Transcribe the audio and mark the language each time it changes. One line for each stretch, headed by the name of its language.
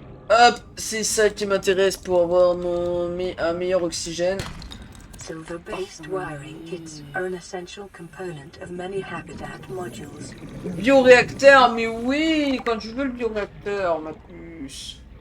French: Hop, c'est ça qui m'intéresse pour avoir un meilleur oxygène.
English: Silver-based wiring kits are an essential component of many habitat modules.
French: Bioréacteur, mais oui, quand tu veux le bioréacteur, ma puce.